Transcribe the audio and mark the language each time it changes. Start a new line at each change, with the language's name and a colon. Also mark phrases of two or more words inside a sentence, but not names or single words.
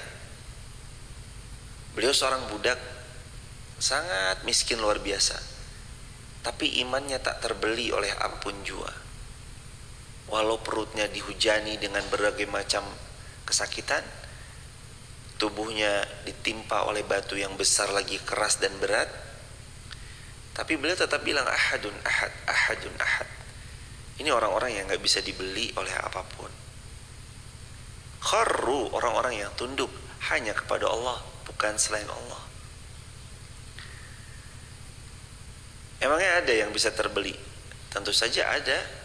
Indonesian: Beliau seorang budak sangat miskin luar biasa, tapi imannya tak terbeli oleh apapun jua. Walau perutnya dihujani dengan berbagai macam kesakitan, tubuhnya ditimpa oleh batu yang besar lagi, keras dan berat, tapi beliau tetap bilang
Arabic: أحد أحد أحد أحد.
Indonesian: Ini orang-orang yang gak bisa dibeli oleh apapun. Kharru, orang-orang yang tunduk hanya kepada Allah, bukan selain Allah. Emangnya ada yang bisa terbeli? Tentu saja ada.